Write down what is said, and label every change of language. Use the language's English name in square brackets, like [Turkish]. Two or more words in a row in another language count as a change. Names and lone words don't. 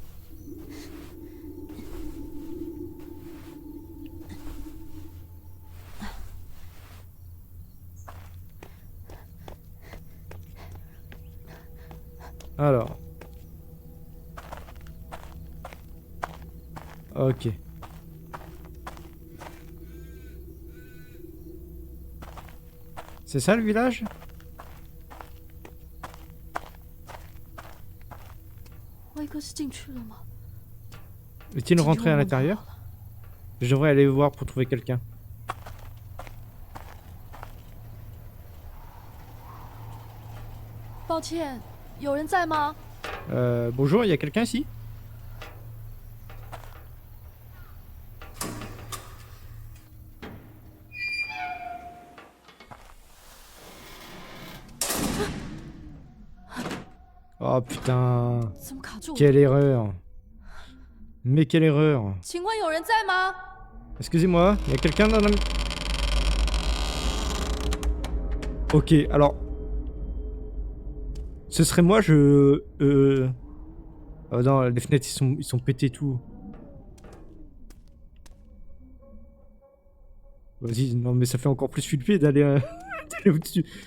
[French] Alors. Ok. C'est ça le village? [Chinese] 威哥是进去了吗？ [French] Est-il rentré à l'intérieur? Je devrais aller voir pour trouver quelqu'un. [Chinese] « 抱歉，有人在吗？ [French] Bonjour, il y a quelqu'un ici? Oh putain, [Chinese] 怎么卡住了？ [French] quelle erreur. Mais quelle erreur. [Chinese] 请问有人在吗？ [French] Excusez-moi, il y a quelqu'un dans la... Ok, alors... Ce serait moi, je... Oh non, les fenêtres, ils sont pétés tout. Vas-y, non mais ça fait encore plus flipper d'aller d'aller au-dessus.